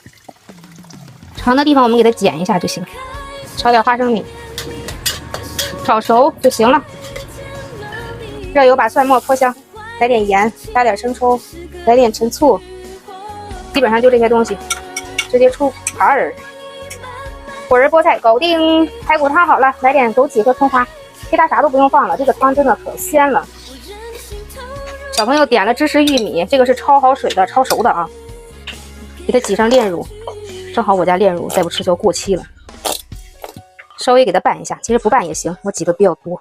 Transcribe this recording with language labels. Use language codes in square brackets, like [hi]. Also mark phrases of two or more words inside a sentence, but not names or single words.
[zh] 長的地方我們給它剪一下就行。炒點花生米，炒熟就行了。熱油把蒜末潑香，來點鹽，加點生抽，來點陳醋，基本上就這些東西，直接出盤兒。果仁菠菜搞定，排骨湯好了，來點枸杞和蔥花，其他啥都不用放了，這個湯真的可鮮了。小朋友點了芝士玉米，這個是焯好水的，焯熟的啊，給它擠上煉乳，正好我家煉乳再不吃就要過期了，稍微給它拌一下，其實不拌也行，我擠的比較多。